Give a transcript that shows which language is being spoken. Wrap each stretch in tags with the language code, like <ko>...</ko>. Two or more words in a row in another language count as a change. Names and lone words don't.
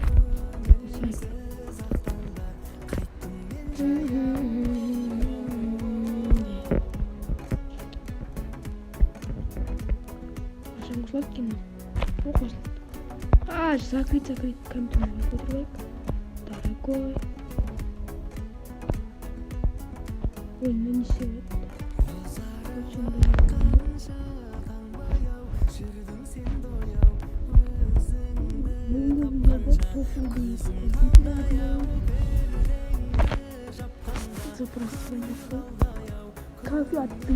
<kk>Қашан қосылады екен? О, қосылды. Закрыть компьютерге отырайық.</kk> <ru>Дорогой. Ой, ну не сегодня.</ru> <tr>Kahve attım.</tr>